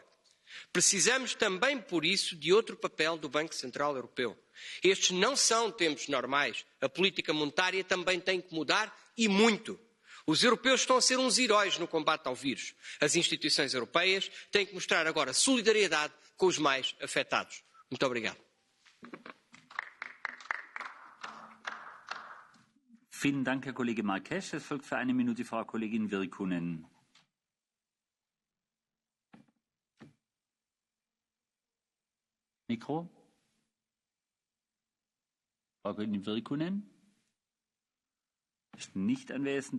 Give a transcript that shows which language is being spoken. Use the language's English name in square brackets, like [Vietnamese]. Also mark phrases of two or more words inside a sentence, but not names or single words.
[Portuguese] Precisamos também, por isso, de outro papel do Banco Central Europeu. Estes não são tempos normais. A política monetária também tem que mudar e muito. Os europeus estão a ser uns heróis no combate ao vírus. As instituições europeias têm que mostrar agora solidariedade com os mais afetados. Muito obrigado. [German] Vielen Dank, Herr Kollege Marques. Es folgt für eine Minute Frau Kollegin Virkkunen. Mikro. Frau Kollegin Virkkunen ist nicht anwesend.